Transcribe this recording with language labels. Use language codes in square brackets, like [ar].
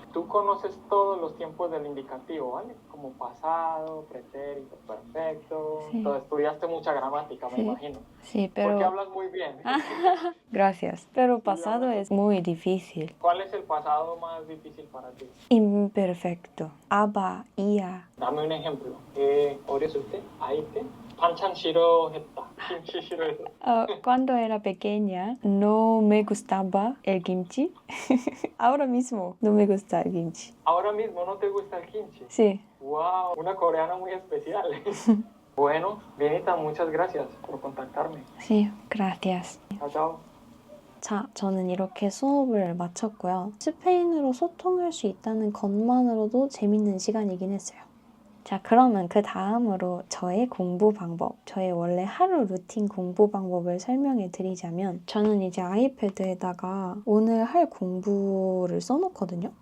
[es] Tú conoces todos los tiempos del indicativo, ¿vale? Como pasado, pretérito, perfecto. Sí. Entonces estudiaste mucha gramática, me imagino. Sí, pero... Porque hablas muy bien. Gracias. Pero pasado es muy difícil. ¿Cuál es el pasado más difícil para ti? Imperfecto. Aba, ia. Dame un ejemplo. [ko] 어렸을 때, 아이 때, 반찬 싫어했다. 김치 싫어했다. [es] Cuando era pequeña no me gustaba el kimchi. Ahora mismo no me gusta el kimchi. Ahora mismo no te gusta el kimchi. Sí. Wow, una coreana muy especial. Bueno, Vienita, muchas gracias por contactarme. Sí, gracias. Chao, chao. [ko] 자, 저는 이렇게 수업을 마쳤고요. 스페인어로 소통할 수 있다는 것만으로도 재밌는 시간이긴 했어요. 자, 그러면 그 다음으로 저의 공부 방법, 저의 원래 하루 루틴 공부 방법을 설명해 드리자면 저는 이제 아이패드에다가 오늘 할 공부를 써놓거든요.